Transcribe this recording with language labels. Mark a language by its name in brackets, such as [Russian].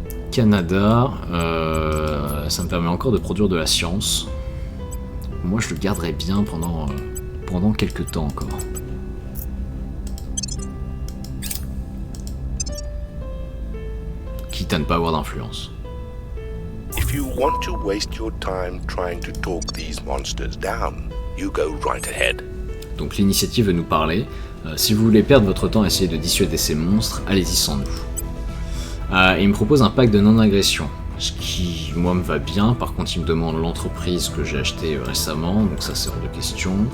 [French] Canada, ça me permet encore de produire de la science. Moi, je le garderai bien pendant quelques temps encore. Quitte à ne pas avoir d'influence. [English] If you want to waste your time trying to talk these monsters down, you go right ahead. [French] Donc l'initiative veut nous parler. Si vous voulez perdre votre temps à essayer de dissuader ces monstres, allez-y sans nous. Il me propose un pack de non-agression, ce qui, moi, me va bien. Par contre, il me demande l'entreprise que j'ai achetée récemment, donc ça, c'est hors de question.